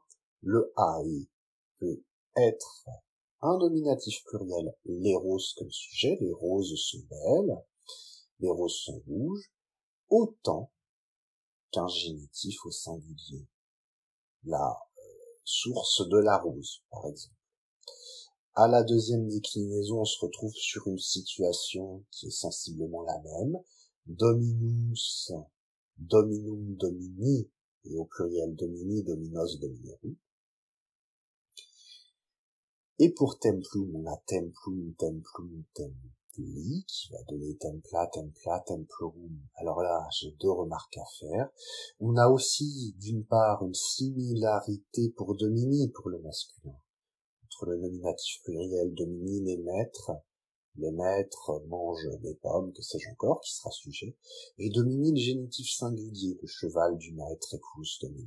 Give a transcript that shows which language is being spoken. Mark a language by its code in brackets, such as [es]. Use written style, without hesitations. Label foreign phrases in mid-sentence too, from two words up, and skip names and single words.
[fr] Le ai peut être un nominatif pluriel, les roses comme sujet, les roses sont belles, les roses sont rouges, autant qu'un génitif au singulier. La source de la rose, par exemple. À la deuxième déclinaison, on se retrouve sur une situation qui est sensiblement la même. [la] Dominus, dominum, domini, [fr] et au pluriel [la] domini, dominos, dominorum. [fr] Et pour templum, on a [la] templum, templum, templi, [fr] qui va donner [la] templa, templa, templorum. [fr] Alors là, j'ai 2 remarques à faire. On a aussi, d'une part, une similarité pour domini, pour le masculin. Entre le nominatif pluriel domini, les maîtres mangent des pommes, que sais-je encore, qui sera sujet, et domini, le génitif singulier, le cheval du maître épouse domini.